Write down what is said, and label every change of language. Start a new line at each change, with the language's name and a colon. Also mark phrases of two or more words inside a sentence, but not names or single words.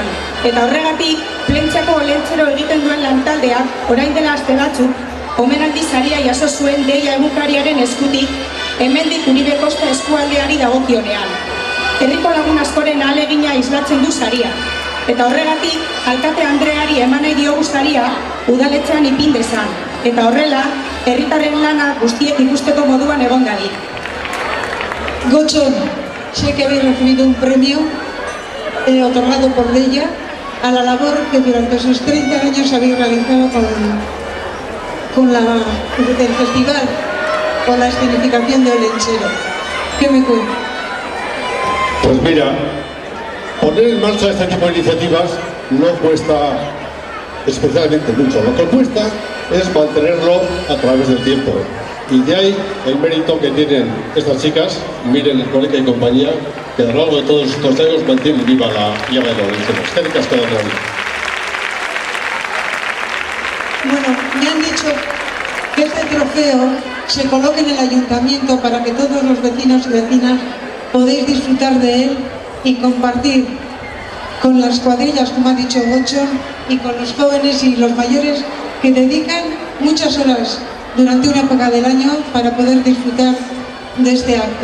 Basque: Eta horregatik, Plentziako Olentzero egiten duen lantaldeak orain dela aste batzuk, omenaldi saria jaso zuen Deia egunkariaren eskutik, hemendik Uribe Kosta eskualdeari dagokionean. Herriko lagun askoren ahalegina islatzen du saria. Eta horregatik, alkate Andreari eman nahi diogu saria udaletxean ipin dezan. Eta horrela, herritarren lana guztiek ikusteko moduan egon dadin.
Spanish: Gochón, sé que habéis recibido un premio otorgado por Deia a la labor que durante esos 30 años habéis realizado del festival, con la escenificación de Olentzero. ¿Qué me cuenta? Pues mira, poner en marcha este tipo de iniciativas no cuesta especialmente mucho. Lo que cuesta es mantenerlo a través del tiempo. Y de ahí el mérito que tienen estas chicas, Miren, Erkoreka y compañía, que a lo largo de todos estos años mantienen viva la llama de Olentzero.
Basque: Eskerrik asko da.
Spanish: Bueno, me han dicho que este trofeo se coloque en el ayuntamiento para que todos los vecinos y vecinas podéis disfrutar de él y compartir con las cuadrillas, como ha dicho Gochón, y con los jóvenes y los mayores que dedican muchas horas durante una época del año para poder disfrutar de este acto.